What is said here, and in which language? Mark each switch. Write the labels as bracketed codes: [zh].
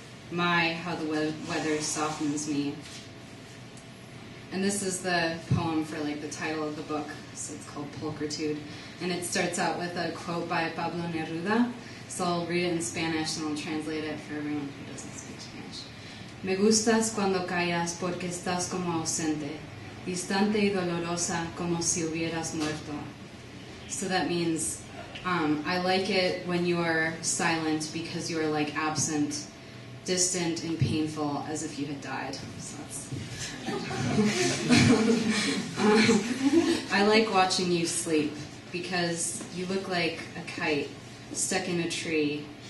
[en] My, how the weather softens me. And this is the poem for like the title of the book, so it's called Pulchritude. And it starts out with a quote by Pablo Neruda, so I'll read it in Spanish and I'll translate it for everyone who doesn't speak Spanish. [es] Me gustas cuando callas porque estás como ausente, distante y dolorosa como si hubieras muerto. [en] So that means, I like it when you are silent because you are like absent, distant and painful as if you had died. So that's I like watching you sleep because you look like a kite stuck in a tree.